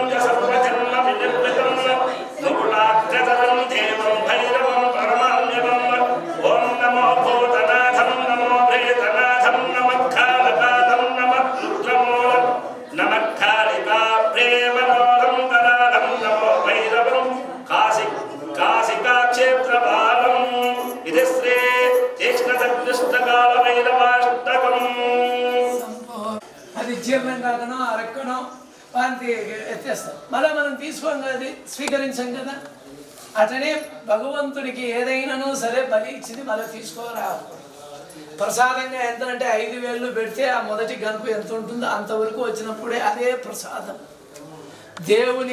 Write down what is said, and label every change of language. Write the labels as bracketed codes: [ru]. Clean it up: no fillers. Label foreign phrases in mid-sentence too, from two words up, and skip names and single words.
[sa] च सर्वजन्मविनिर्मितं मुकुटाग्रतरं देवं भैरवं परमाम्यवम् ॐ नमो भूतनाथं नमो प्रेतनाथं नमः कालकालं नमः रुद्रमूलं नमः कालिकाप्रेमनोदं करालं नमो भैरवं काशिकाक्षेत्रपालम् इति श्री तीक्ष्णसकृष्टकालभैरवाष्टकम् [te] అది జీర్ణం కాకనో అరక్కనో వాంతి ఎత్తేస్తాం మళ్ళీ మనం తీసుకోం కదా అది స్వీకరించాం కదా అతనే భగవంతుడికి ఏదైనానూ సరే బలి ఇచ్చింది మళ్ళీ తీసుకోరా ప్రసాదంగా ఎంతంటే 5,000 పెడితే ఆ మొదటి గనుపు ఎంత ఉంటుందో అంతవరకు వచ్చినప్పుడే అదే ప్రసాదం దేవుని